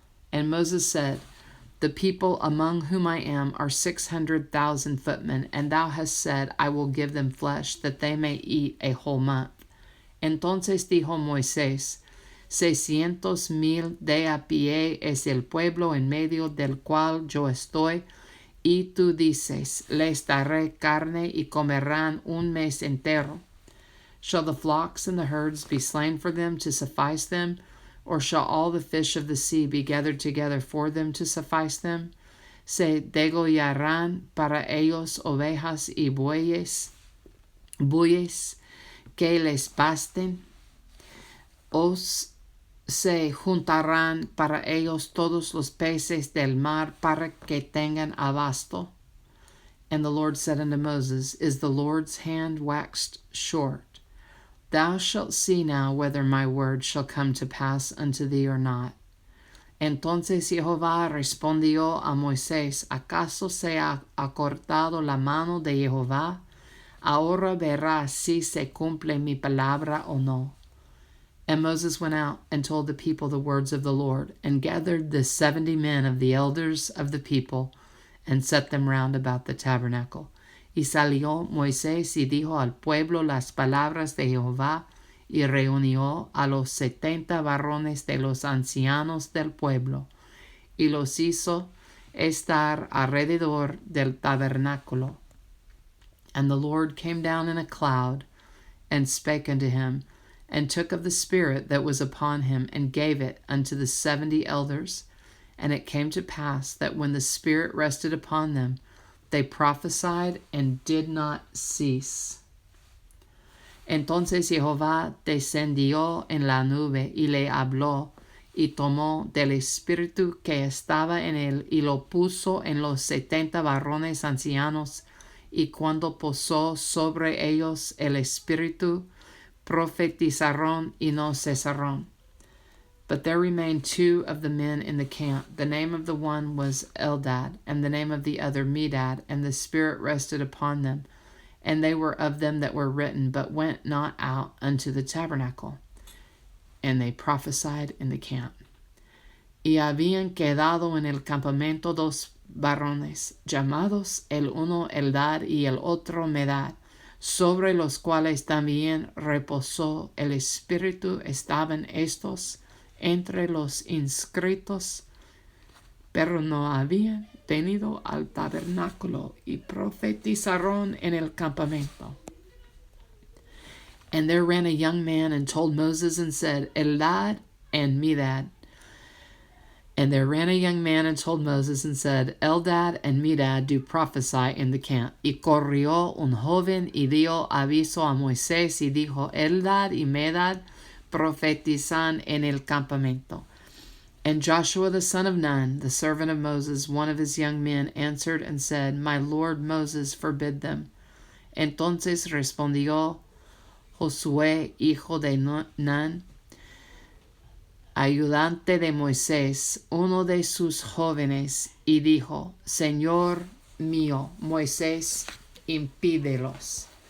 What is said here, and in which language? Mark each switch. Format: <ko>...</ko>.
<en>And Moses said, the people among whom I am are 600,000 footmen, and thou hast said, I will give them flesh, that they may eat a whole month.</en> <es>Entonces dijo Moisés, 600,000 de a pie es el pueblo en medio del cual yo estoy, y tú dices, les daré carne, y comerán 1 mes entero.</es> <en>Shall the flocks and the herds be slain for them to suffice them? Or shall all the fish of the sea be gathered together for them to suffice them?</en> <es>Se degollarán para ellos ovejas y bueyes que les basten. Os se juntarán para ellos todos los peces del mar, para que tengan abasto.</es> <en>And the Lord said unto Moses, is the Lord's hand waxed short? Thou shalt see now whether my word shall come to pass unto thee or not.</en> <es>Entonces Jehová respondió a Moisés, ¿acaso se ha acortado la mano de Jehová? Ahora verás si se cumple mi palabra o no.</es> <en>And Moses went out and told the people the words of the Lord, and gathered the 70 men of the elders of the people, and set them round about the tabernacle.</en> <es>Y salió Moisés y dijo al pueblo las palabras de Jehová, y reunió a los 70 varones de los ancianos del pueblo, y los hizo estar alrededor del tabernáculo.</es> <en>And the Lord came down in a cloud, and spake unto him, and took of the Spirit that was upon him, and gave it unto the 70 elders. And it came to pass that when the Spirit rested upon them, they prophesied and did not cease.</en> <es>Entonces Jehová descendió en la nube y le habló, y tomó del espíritu que estaba en él, y lo puso en los 70 varones ancianos, y cuando posó sobre ellos el espíritu, profetizaron y no cesaron.</es> <en>But there remained 2 of the men in the camp. The name of the one was Eldad, and the name of the other Medad, and the Spirit rested upon them. And they were of them that were written, but went not out unto the tabernacle. And they prophesied in the camp.</en> <es>Y habían quedado en el campamento 2 varones, llamados el uno Eldad y el otro Medad, sobre los cuales también reposó el Espíritu. Estaban estos entre los inscritos, pero no habían venido al tabernáculo, y profetizaron en el campamento.</es> <en>And there ran a young man and told Moses and said, Eldad and Medad. And there ran a young man and told Moses and said, Eldad and Medad do prophesy in the camp.</en> <es>Y corrió un joven y dio aviso a Moisés y dijo, Eldad y Medad profetizan en el campamento.</es> <en>And Joshua the son of Nun, the servant of Moses, one of his young men, answered and said, My lord Moses forbid them.</en> <es>Entonces respondió Josué, hijo de Nun, ayudante de Moisés, uno de sus jóvenes, y dijo, Señor mío, Moisés, impídelos.</es>